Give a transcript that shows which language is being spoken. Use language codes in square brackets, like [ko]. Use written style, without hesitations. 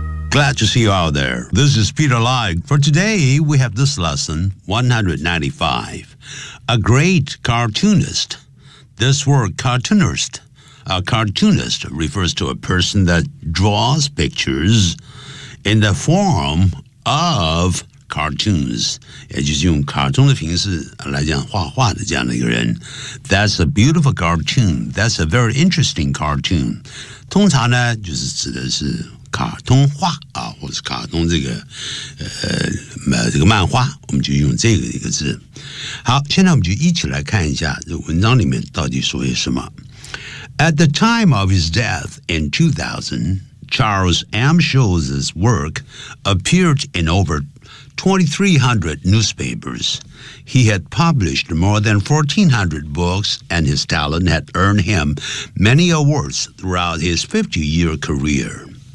[en] Glad to see you out there. This is Peter Lai. For today, we have this lesson 195. A great cartoonist. This word cartoonist. A cartoonist refers to a person that draws pictures in the form of cartoons. [zh] 也就是用卡通的形式来讲画画的这样的一个人。 [en] That's a beautiful cartoon. That's a very interesting cartoon. [zh] 通常呢，就是指的是卡通画啊，或者是卡通这个这个漫画，我们就用这个一个字。好，现在我们就一起来看一下这文章里面到底说些什么。 [en] At the time of his death in 2000, Charles M. Schulz's work appeared in over 2,300 newspapers. He had published more than 1,400 books, and his talent had earned him many awards throughout his 50-year career.